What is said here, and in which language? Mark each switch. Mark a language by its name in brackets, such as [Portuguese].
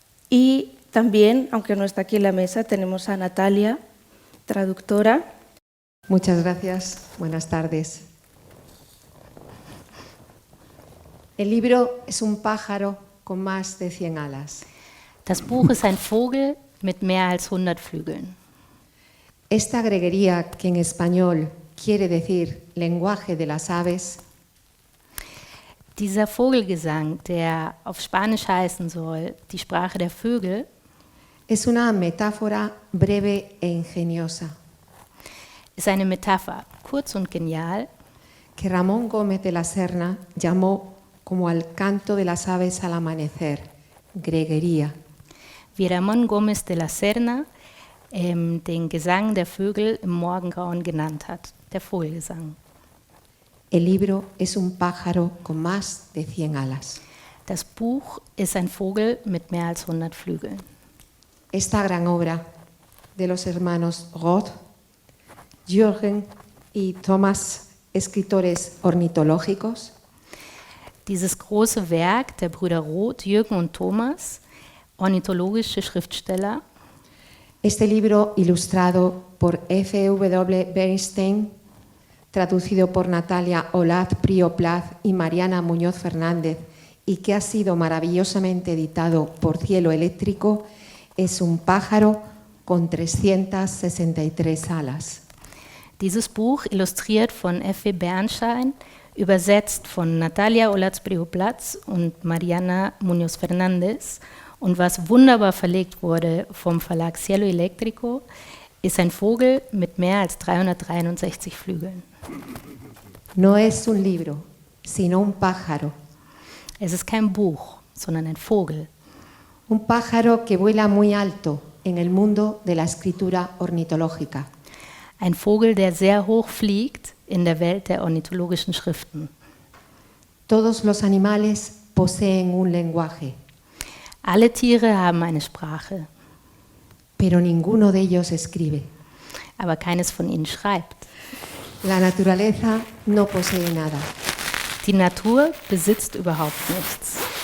[Spanish] Y también, aunque no está aquí en la mesa, tenemos a Natalia, traductora. Muchas gracias. Buenas tardes. El libro es un pájaro con más de 100 alas. [German] Das Buch ist ein Vogel mit mehr als 100 Flügeln. [Spanish] Esta greguería, que en español quiere decir lenguaje de las aves, [German] Dieser Vogelgesang, der auf Spanisch heißen soll, die Sprache der Vögel, [Spanish] es una metáfora breve e ingeniosa [German] ist eine Metapher, kurz und genial, [Spanish] que Ramón Gómez de la Serna llamó como al canto de las aves al amanecer, greguería. [German] wie Ramón Gómez de la Serna den Gesang der Vögel im Morgengrauen genannt hat, der Vogelgesang. [Spanish] El libro es un pájaro con más de 100 alas. [German] Das Buch ist ein Vogel mit mehr als 100 Flügeln. [Spanish] Esta gran obra de los hermanos Roth, Jürgen y Thomas, escritores ornitológicos, [German] Dieses große Werk der Brüder Roth, Jürgen und Thomas, ornithologische Schriftsteller, [Spanish] este libro ilustrado por F.W. Bernstein, traducido por Natalia Olat Prioplat y Mariana Muñoz Fernández y que ha sido maravillosamente editado por Cielo Eléctrico, es un pájaro con 363 alas. [German] Dieses Buch, illustriert von F.W. Bernstein, übersetzt von Natalia Olatz-Prioplatz und Mariana Muñoz Fernández und was wunderbar verlegt wurde vom Verlag Cielo Eléctrico, ist ein Vogel mit mehr als 363 Flügeln. [Spanish] No es un libro, sino un pájaro. [German] Es ist kein Buch, sondern ein Vogel. [Spanish] Un pájaro que vuela muy alto en el mundo de la escritura ornitológica. [German] Ein Vogel, der sehr hoch fliegt in der Welt der ornithologischen Schriften. [Spanish] Todos los animales poseen un lenguaje, [German] Alle Tiere haben eine Sprache, [Spanish] pero ninguno de ellos escribe. [German] aber keines von ihnen schreibt. [Spanish] La naturaleza no posee nada. [German] Die Natur besitzt überhaupt nichts,